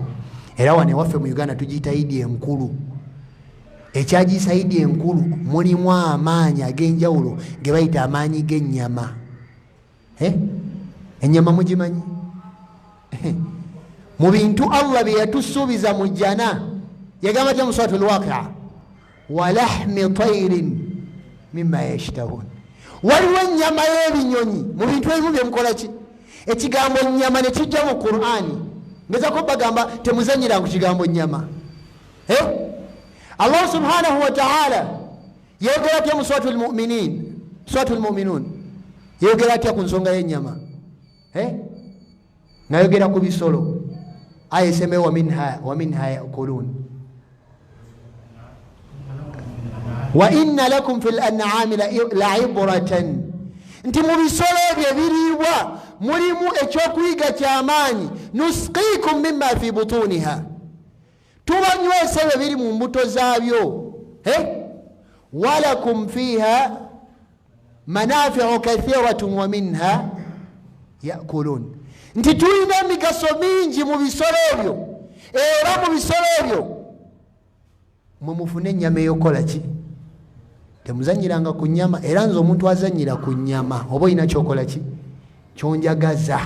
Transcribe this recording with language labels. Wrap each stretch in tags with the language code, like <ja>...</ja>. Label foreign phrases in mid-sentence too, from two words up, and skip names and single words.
<lg>Era wane waffe mu Uganda tugiyita Eid enkulu. Ekyagiyisa Eid enkulu mulimu amaanyi ag'enjawulo ge bayita amaanyi g'ennyama. Ennyama mugimanyi? Mu bintu Allah bye yatusuubiza mu jjana yagamba tya mu suratul Waqi'a,</lg> <ar>ولحم طير مما يشتهون.</ar> <lg>Waliwo ennyama y'ebinyonyi mu bintu ebimu bye mukola ki. Ekigambo nnyama ne kijja mu Qur'ani, ngezako bagamba temuzanyira ku kigambo nnyama. Allah</lg> <ar>سبحانه وتعالى</ar> <lg>yogera atya mu suratul Mu'minun, yogera atya ku nsonga y'ennyama, nayogera ku bisolo. Aya esemewo</lg> <ar>ومنها يأكلون وإن لكم في الأنعام لعبرة,</ar> <lg>nti mu bisolo ebyo ebiriibwa mulimu ekyokuyiga ky'amaanyi.</lg> <ar>نسقيكم مما في بطونها,</ar> <lg>tubanywesa ebyo biri mu mbuto zaabyo.</lg> <ar>ولكم فيها منافع كثيرة ومنها يأكلون,</ar> <lg>nti tulina emigaso mingi mu bisolo ebyo, era mu bisolo ebyo mwe mufune ennyama eyokola ki? Temuzanyiranga ku nnyama. Era nze omuntu azanyira ku nnyama oba olina kyokola ki? Kyonjagaza.</lg>